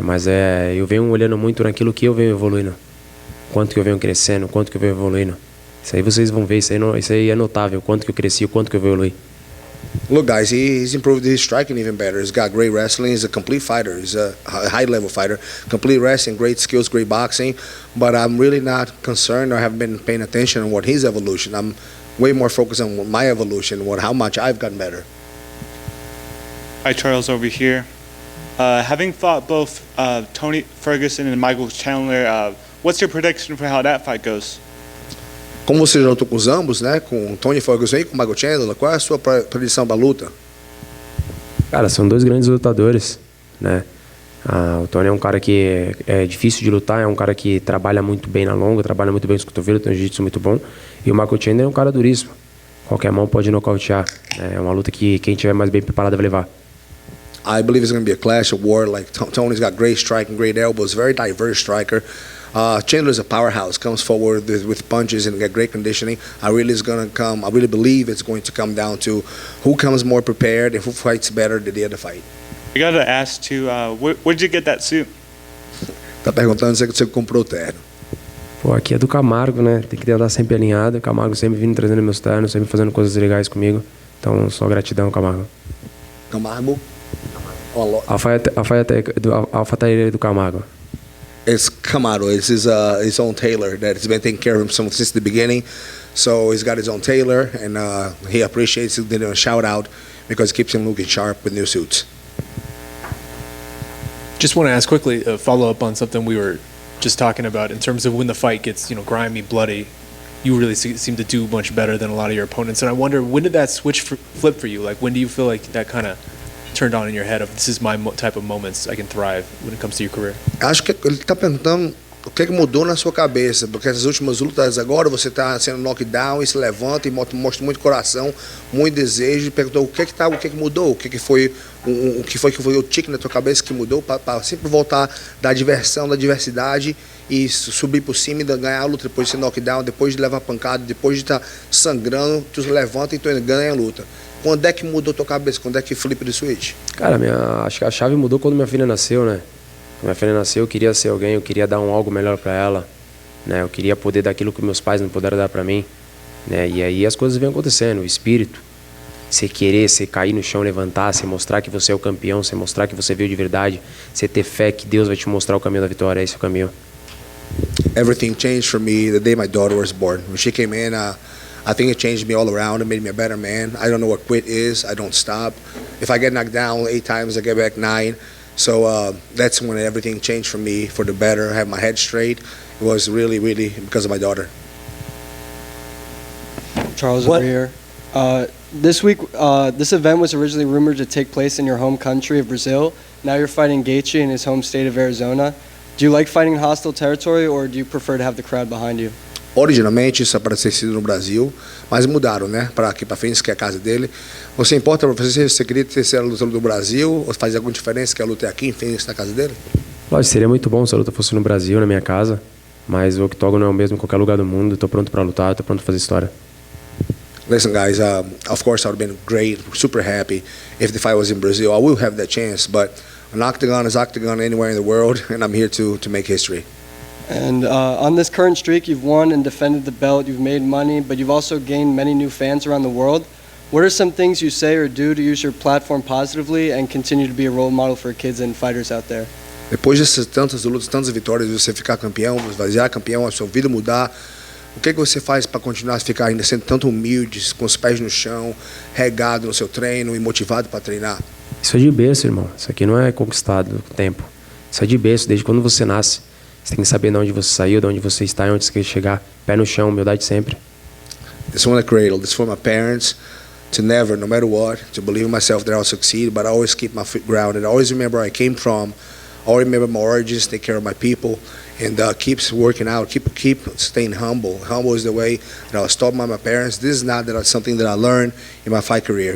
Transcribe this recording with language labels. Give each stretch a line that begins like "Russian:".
Portuguese: Mas eu venho olhando muito naquilo que eu venho evoluindo, quanto que eu venho crescendo, quanto que eu venho evoluindo. Isso aí vocês vão ver, isso aí é notável, quanto que eu cresci, quanto que eu evolui.
English: Look, guys, he's improved his striking even better. He's got great wrestling. He's a complete fighter. He's a high-level fighter. Complete wrestling, great skills, great boxing. But I'm really not concerned or haven't been paying attention on what his evolution. I'm way more focused on my evolution, how much I've gotten better. Hi, Charles over here. Having fought both Tony Ferguson and Michael Chandler, what's your prediction for how that fight goes?
Portuguese: Como você já lutou com os ambos, né? Com o Tony Ferguson e com o Michael Chandler, qual é a sua predição para a luta? Cara, são dois grandes lutadores, né? O Tony é um cara que é difícil de lutar, é um cara que trabalha muito bem na longa, trabalha muito bem os cotovelos, tem um jiu-jitsu muito bom. E o Michael Chandler é um cara duríssimo. Qualquer mão pode nocautear. É uma luta que quem tiver mais bem preparado vai levar.
English: I believe it's going to be a clash, a war. Like Tony's got great striking, great elbows, very diverse striker. Chandler's a powerhouse, comes forward with punches and got great conditioning. I really believe it's going to come down to who comes more prepared and who fights better than the other fight. I got to ask too, where'd you get that suit?
Portuguese: Tá perguntando se você comprou o terno. Pô, aqui é do Camargo, né? Tem que andar sempre alinhado. O Camargo sempre vindo trazendo meus ternos, sempre fazendo coisas legais comigo. Então, só gratidão, Camargo. Camargo? Alfaiataria do Camargo.
English: It's Camaro. It's his own tailor that has been taking care of him since the beginning. So he's got his own tailor, and he appreciates it. Did a shout out because it keeps him looking sharp with new suits. Just want to ask quickly, follow up on something we were just talking about in terms of when the fight gets grimy, bloody. You really seem to do much better than a lot of your opponents, and I wonder, when did that switch flip for you? Like, when do you feel like that kind of turned on in your head of this is my type of moments I can thrive when it comes to your career?
Portuguese: Acho que ele está perguntando o que mudou na sua cabeça, porque essas últimas lutas agora você está sendo knockdown e se levanta e mostra muito coração, muito desejo, e perguntou o que mudou, o que foi o tique na tua cabeça que mudou para sempre voltar da diversão, da diversidade e subir por cima e ganhar a luta depois de ser knockdown, depois de levar pancada, depois de estar sangrando, tu se levanta e tu ganha a luta. Quando é que mudou a tua cabeça? Quando é que
English: flip the switch?
Portuguese: Cara, acho que a chave mudou quando minha filha nasceu, né? Quando minha filha nasceu, eu queria ser alguém, eu queria dar algo melhor para ela, né? Eu queria poder dar aquilo que meus pais não puderam dar para mim, né? E aí as coisas vêm acontecendo, o espírito. Você querer, você cair no chão, levantar, você mostrar que você é o campeão, você mostrar que você veio de verdade, você ter fé que Deus vai te mostrar o caminho da vitória, esse é o caminho.
English: Everything changed for me the day my daughter was born. When she came in, I think it changed me all around. It made me a better man. I don't know what quit is. I don't stop. If I get knocked down 8 times, I get back 9. So that's when everything changed for me for the better. I had my head straight. It was really, really because of my daughter. Charles over here. This week, this event was originally rumored to take place in your home country of Brazil. Now you're fighting Gaethje in his home state of Arizona. Do you like fighting in hostile territory, or do you prefer to have the crowd behind you?
Portuguese: Originalmente isso era para ter sido no Brasil, mas mudaram, né? Para aqui para frente, que é a casa dele. Você importa para você? Você queria ter sido a luta do Brasil? Ou faz alguma diferença que a luta é aqui em Phoenix, na casa dele? Lógico, seria muito bom se a luta fosse no Brasil, na minha casa, mas o octógono é o mesmo em qualquer lugar do mundo. Estou pronto para lutar, estou pronto para fazer história.
English: Listen, guys, of course I would have been great, super happy if the fight was in Brazil. I will have that chance, but an octagon is octagon anywhere in the world, and I'm here to make history. And on this current streak, you've won and defended the belt, you've made money, but you've also gained many new fans around the world. What are some things you say or do to use your platform positively and continue to be a role model for kids and fighters out there?
Portuguese: Depois dessas tantas lutas, tantas vitórias, você ficar campeão, virar campeão, a sua vida mudar, o que você faz para continuar a ficar ainda sendo tanto humilde, com os pés no chão, regado no seu treino e motivado para treinar? Isso é de berço, irmão. Isso aqui não é conquistado com o tempo. Isso é de berço, desde quando você nasce. Você tem que saber de onde você saiu, de onde você está e onde você quer chegar. Pé no chão, humildade sempre.
English: This one the cradle. This for my parents to never, no matter what, to believe in myself that I'll succeed, but I always keep my feet grounded. I always remember where I came from. I always remember my origins, take care of my people, and keeps working out, keep staying humble. Humble is the way that I was taught by my parents. This is not something that I learned in my fight career.